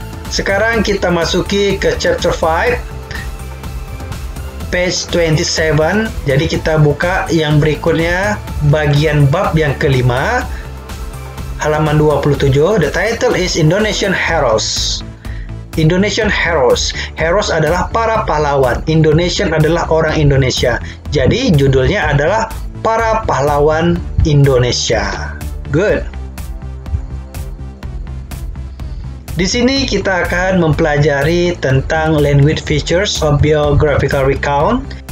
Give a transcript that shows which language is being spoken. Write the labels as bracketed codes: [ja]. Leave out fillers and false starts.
[id] Sekarang kita masuki ke [en] chapter 5, page 27. [id] Jadi kita buka yang berikutnya, bagian bab yang kelima, halaman 27. [en] The title is Indonesian Heroes. Indonesian Heroes. [id] Heroes adalah para pahlawan. Indonesian adalah orang Indonesia. Jadi judulnya adalah Para Pahlawan Indonesia. Good. Di sini kita akan mempelajari tentang [en] language features of biographical recount.